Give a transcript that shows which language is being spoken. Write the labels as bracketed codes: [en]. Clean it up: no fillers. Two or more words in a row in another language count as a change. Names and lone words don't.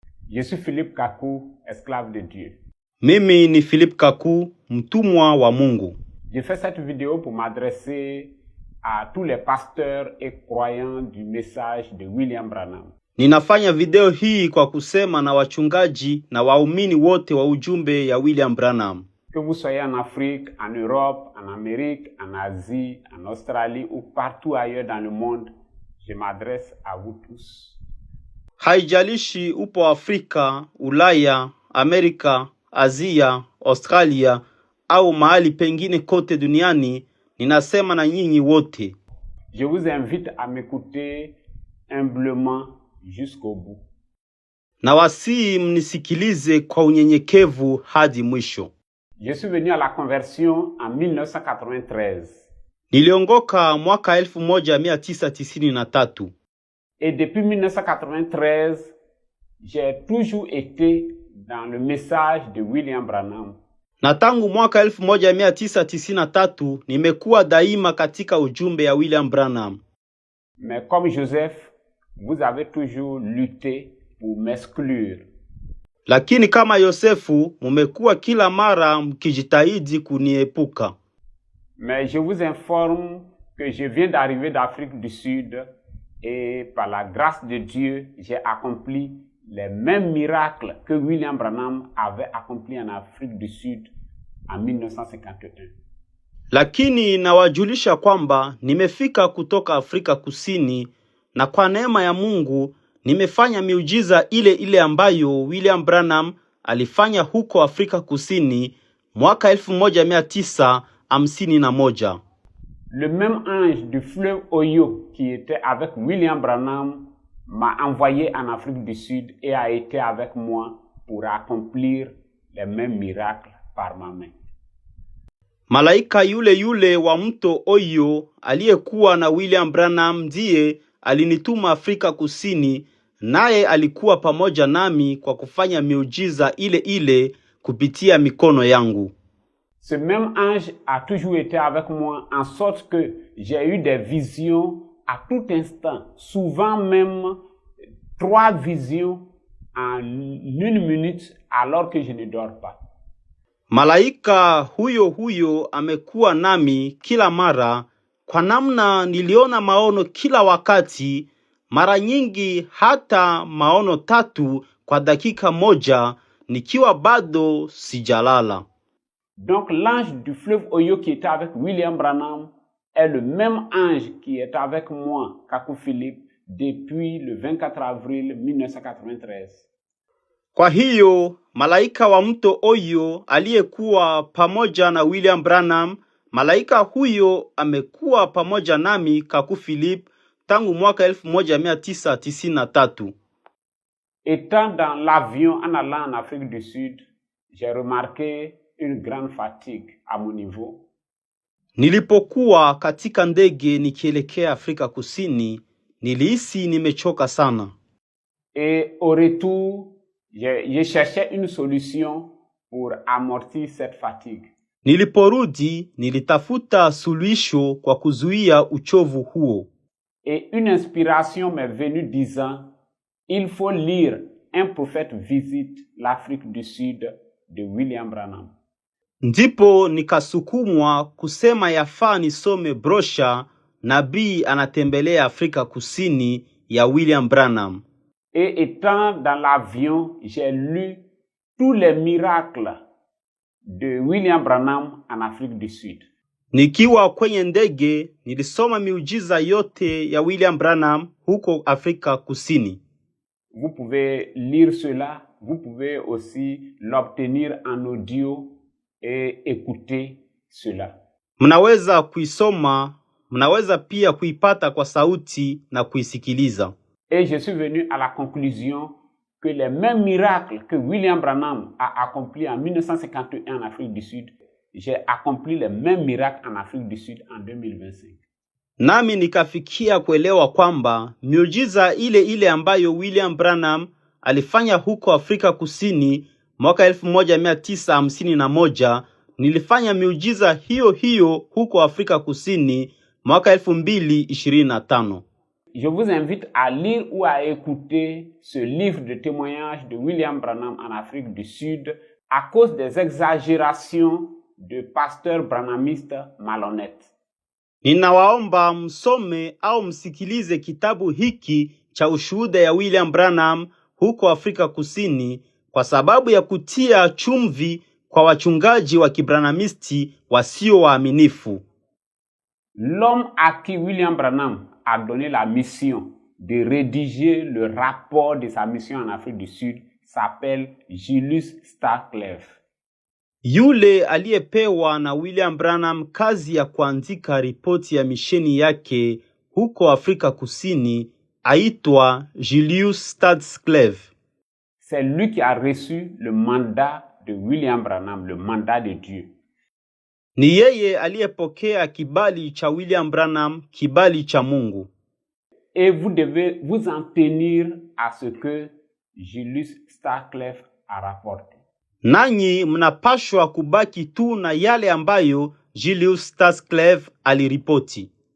[fr] Je suis Philippe Kakou, esclave de Dieu. [sw] Mimi ni Philippe Kakou, mtumwa wa Mungu. [fr] Je fais cette vidéo pour m'adresser à tous les pasteurs et croyants du message de William Branham. [sw] Ninafanya video hii kwa kusema na wachungaji na waumini wote wa ujumbe ya William Branham. [fr] Que vous soyez en Afrique, en Europe, en Amérique, en Asie, en Australie ou partout ailleurs dans le monde, je m'adresse à vous tous. [sw] Haijalishi upo Afrika, Ulaya, Amerika, Asia, Australia au mahali pengine kote duniani, ninasema na nyinyi wote. [fr] Je vous invite à m'écouter humblement jusqu'au bout. [sw] Na wasii mnisikilize kwa unyenyekevu hadi mwisho. [fr] Je suis venu à la conversion en 1993. [sw] Niliongoka mwaka 1993. [fr] Et depuis 1993, j'ai toujours été dans le message de William Branham. [sw] Na tangu mwaka 1993 nimekuwa daima katika ujumbe ya William Branham. [fr] Mais comme Joseph, vous avez toujours lutté pour m'exclure. [sw] Lakini kama Yosefu, mumekuwa kila mara mkijitahidi kuniepuka. [fr] Mais je vous informe que je viens d'arriver d'Afrique du Sud et par la grâce de Dieu, j'ai accompli les mêmes miracles que William Branham avait accompli en Afrique du Sud en 1951. [sw] Lakini nawajulisha kwamba nimefika kutoka Afrika Kusini na kwa neema ya Mungu nimefanya miujiza ile ile ambayo William Branham alifanya huko Afrika Kusini mwaka 1951. [fr] Le même ange du fleuve Oyo qui était avec William Branham m'a envoyé en Afrique du Sud et a été avec moi pour accomplir les mêmes miracles par ma main. [sw] Malaika yule wa mto Oyo aliyekuwa na William Branham ndiye alinituma Afrika Kusini, naye alikuwa pamoja nami kwa kufanya miujiza ile ile kupitia mikono yangu. [fr] Ce même ange a toujours été avec moi en sorte que j'ai eu des visions à tout instant, souvent même 3 visions en 1 minute alors que je ne dors pas. [sw] Malaika huyo amekuwa nami kila mara, kwa namna niliona maono kila wakati, mara nyingi hata maono 3 kwa dakika moja nikiwa bado sijalala. [fr] Donc l'ange du fleuve Oyo qui était avec William Branham est le même ange qui est avec moi, Kakou Philippe, depuis le 24 avril 1993. [sw] Kwa hiyo, malaika wa mto Oyo aliyekuwa pamoja na William Branham, malaika huyo amekuwa pamoja nami Kakou Philippe tangu mwaka 1993. [fr] Étant dans l'avion en allant en Afrique du Sud, j'ai remarqué une grande fatigue à mon niveau. [sw] Nilipokuwa katika ndege nikielekea Afrika Kusini, nilihisi nimechoka sana. [fr] Et au retour, je cherchais une solution pour amortir cette fatigue. [sw] Niliporudi, nilitafuta suluhisho kwa kuzuia uchovu huo. [fr] Et une inspiration m'est venue disant, il faut lire Un prophète visite l'Afrique du Sud de William Branham. [sw] Ndipo nikasukumwa kusema yafaa nisome brosha Nabii anatembelea Afrika Kusini ya William Branham. [fr] Et étant dans l'avion, j'ai lu tous les miracles de William Branham en Afrique du Sud. [sw] Nikiwa kwenye ndege, nilisoma miujiza yote ya William Branham huko Afrika Kusini. [fr] Vous pouvez lire cela, vous pouvez aussi l'obtenir en audio et écouter cela. [sw] Mnaweza kuisoma, mnaweza pia kuipata kwa sauti na kuisikiliza. [fr] Et je suis venu à la conclusion que les mêmes miracles que William Branham a accomplis en 1951 en Afrique du Sud, j'ai accompli les mêmes miracles en Afrique du Sud en 2025. [sw] Nami nikafikia kuelewa kwamba miujiza ile ile ambayo William Branham alifanya huko Afrika Kusini mwaka 1951, nilifanya miujiza hiyo hiyo huko Afrika Kusini mwaka 2025. [fr] Je vous invite à lire ou à écouter ce livre de témoignages de William Branham en Afrique du Sud à cause des exagérations de pasteurs branhamistes malhonnêtes. [sw] Ninawaomba msome au msikilize kitabu hiki cha ushuhuda ya William Branham huko Afrika Kusini kwa sababu ya kutia chumvi kwa wachungaji wa kibranamisti wasio waaminifu. [fr] L'homme à qui William Branham a donné la mission de rédiger le rapport de sa mission en Afrique du Sud s'appelle Julius Starklev. [sw] Yule aliyepewa na William Branham kazi ya kuandika ripoti ya misheni yake huko Afrika Kusini aitwa Julius Starklev. [fr] C'est lui qui a reçu le mandat de William Branham, le mandat de Dieu. [sw] Ni yeye aliyepokea kibali cha William Branham, kibali cha Mungu. [fr] Et vous devez vous en tenir à ce que Julius Starklev a rapporté. [sw] Nanyi mnapashwa kubaki tu na yale ambayo Julius Starklev aliripoti.